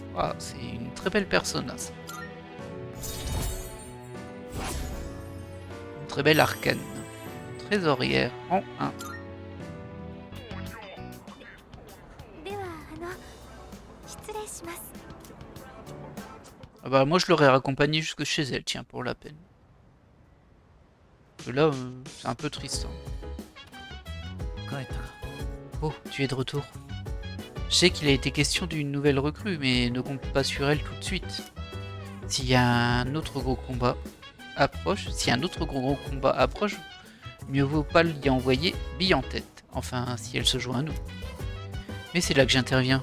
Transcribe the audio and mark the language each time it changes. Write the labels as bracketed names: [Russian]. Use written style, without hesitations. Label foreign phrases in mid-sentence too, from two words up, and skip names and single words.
[French] Ah, c'est une très belle persona ça. Une très belle arcane. Trésorière en 1. [Japanese] では失礼します [French] Ah bah moi je l'aurais raccompagnée jusque chez elle, tiens, pour la peine. Parce que là, c'est un peu triste. Hein. [Japanese] 帰ったか [French] Oh, tu es de retour. Je sais qu'il a été question d'une nouvelle recrue, mais ne compte pas sur elle tout de suite. S'il y a un autre gros combat approche, mieux vaut pas l'y envoyer bille en tête. Enfin, si elle se joint à nous. Mais c'est là que j'interviens.